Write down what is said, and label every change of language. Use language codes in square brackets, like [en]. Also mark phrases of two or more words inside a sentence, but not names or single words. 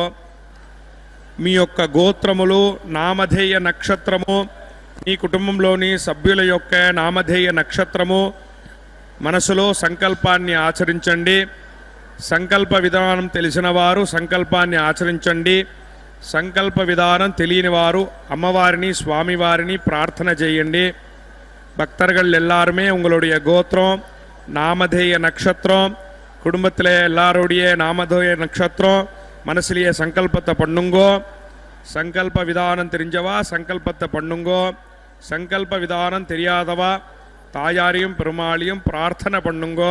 [te] మీ యొక్క గోత్రములు, నామధేయ నక్షత్రము, మీ కుటుంబంలోని సభ్యుల యొక్క నామధేయ నక్షత్రము మనసులో సంకల్పాన్ని ఆచరించండి. సంకల్ప విధానం తెలిసిన వారు సంకల్పాన్ని ఆచరించండి. సంకల్ప విధానం తెలియని వారు అమ్మవారిని స్వామివారిని ప్రార్థన చేయండి. [ta] பக்தர்கள் எல்லாருமே உங்களுடைய கோத்திரம், நாமதேய நட்சத்திரம், குடும்பத்தில் எல்லாருடைய நாமதேய நட்சத்திரம் மனசுலேயே சங்கல்பத்தை பண்ணுங்கோ. சங்கல்ப விதானம் தெரிஞ்சவா சங்கல்பத்தை பண்ணுங்கோ. சங்கல்ப விதானம் தெரியாதவா தாயாரையும் பெருமாளையும் பிரார்த்தனை பண்ணுங்கோ.